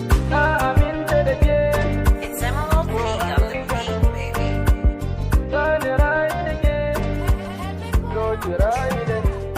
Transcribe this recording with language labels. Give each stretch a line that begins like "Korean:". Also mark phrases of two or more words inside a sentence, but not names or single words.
Hausa: Na aminta da ke.
English: It's Emerald P on the beat, baby.
Hausa: Za ni rayu da ke, so ki rayu da ni.